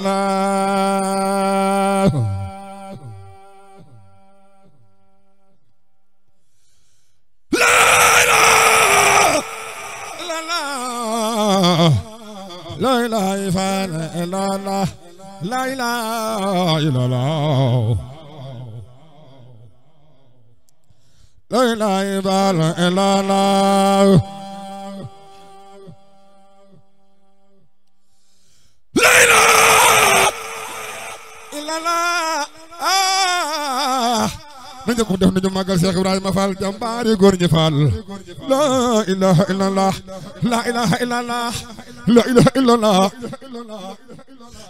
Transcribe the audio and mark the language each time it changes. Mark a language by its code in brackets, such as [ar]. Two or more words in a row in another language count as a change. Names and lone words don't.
[ar] الله لا إله إلا الله لا إله إلا الله لا إله إلا الله لا إله إلا الله [wo] nañu ko def nañu magal Cheikh Ibrahima Fall jàmbaari góor ñi Fall [ar] لا إله إلا الله لا إله إلا الله لا إله إلا الله